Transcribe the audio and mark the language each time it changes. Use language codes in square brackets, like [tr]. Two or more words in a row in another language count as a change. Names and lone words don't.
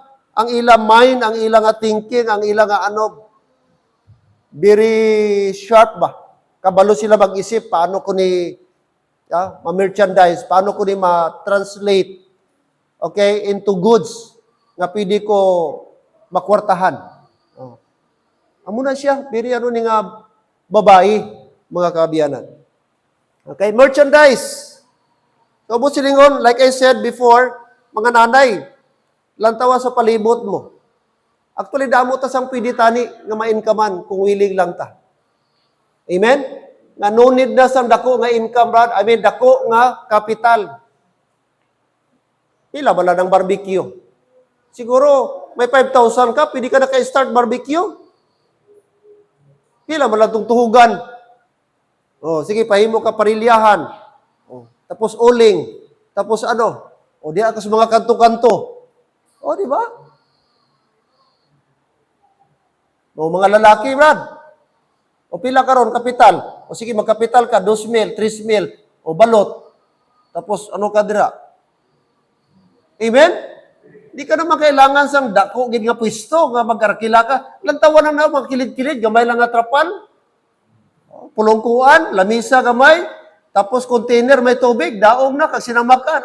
[hil] Ang ilang mind, ang ilang thinking, ang ilang [en] very sharp [hil] ba? Kabalo sila mag-isip, paano ko ni ma-merchandise, paano ko ni ma-translate, okay, [en] into goods [hil] nga pwede ko makwartahan. Amo na siya, very ni nga babae, mga kabiyanan. Okay, merchandise. So, silingon, [en] like I said before, [hil] mga nanay, lantawa sa palibot mo. Actually, damo ta sang pwede tani nga ma-incomean kung willing lang ta. Amen? Nga [en] no need [hil] na sang dako nga income, brad. [en] I mean, [hil] dako nga kapital. Pila ba lang ng barbecue? Siguro, may 5,000 ka, pwede ka na ka-start barbecue. Pila ba lang itong tuhugan? Oh, sige, pahimo ka parilyahan. Oh, tapos uling. Tapos ano? O di ako sa mga kanto-kanto. O, di ba? O, mga lalaki, brad. O, pila ka ron, kapital. O, sige, magkapital ka, 2,000, 3,000. O, balot. Tapos, ano ka dira? Amen? Di ka naman kailangan sang dako, gid nga pwesto, nga magkarakila ka. Lantawan na magkilid-kilid, gamay lang nga trapal. Pulongkuan, lamisa gamay, tapos container may tubig, daong na, kasi sinamakan.